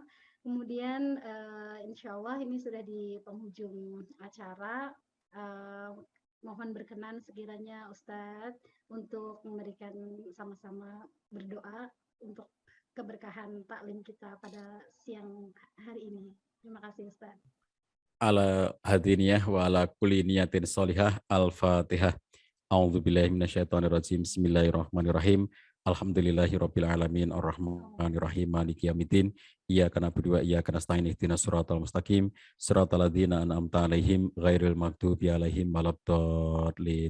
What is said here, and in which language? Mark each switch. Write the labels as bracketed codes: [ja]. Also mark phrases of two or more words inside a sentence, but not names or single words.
[id] Kemudian [ar] إن شاء الله [id] ini sudah di penghujung acara, mohon berkenan sekiranya Ustadz untuk memberikan sama-sama berdoa untuk keberkahan taklim kita pada siang hari ini. Terima kasih Ustadz. [ar] على هذه النية وعلى كل نية صالحة. Al-Fatihah. أعوذ بالله من الشيطان الرجيم. بسم الله الرحمن الرحيم. الحمد لله رب العالمين الرحمن الرحيم مالك يوم الدين. إياك نعبد وإياك نستعين اهدنا الصراط المستقيم صراط الذين أنعمت عليهم غير المغضوب عليهم ولا الضالين.